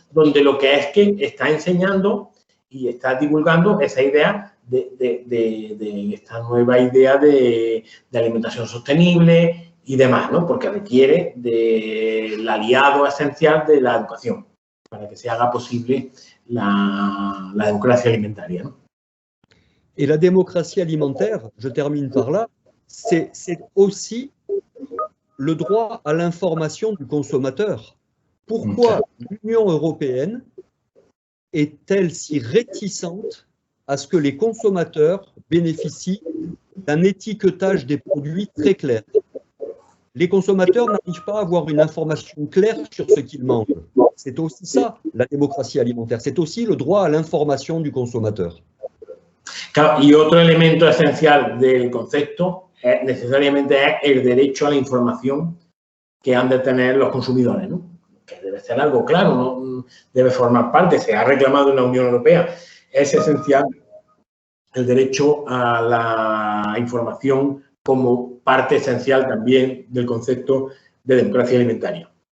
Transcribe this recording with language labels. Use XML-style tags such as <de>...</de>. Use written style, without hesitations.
<es>Donde lo que es que está enseñando y está divulgando esa idea de esta nueva idea de alimentación sostenible y demás, ¿no? Porque requiere del aliado esencial de la educación para que se haga posible la democracia alimentaria, ¿no?</es> <fr>Et la démocratie alimentaire, je termine par là, c'est aussi le droit à l'information du consommateur. Pourquoi l'Union européenne est-elle si réticente à ce que les consommateurs bénéficient d'un étiquetage des produits très clair. Les consommateurs n'arrivent pas à avoir une information claire sur ce qu'ils mangent. C'est aussi ça, la démocratie alimentaire. C'est aussi le droit à l'information du consommateur.</fr> <es>Claro, y otro elemento esencial del concepto necesariamente es el derecho a la información que han de tener los consumidores, ¿no? Que debe ser algo claro, no debe formar parte, se ha reclamado en la Unión Europea. Es esencial el derecho a la información como parte esencial también del concepto de democracia alimentaria.</es>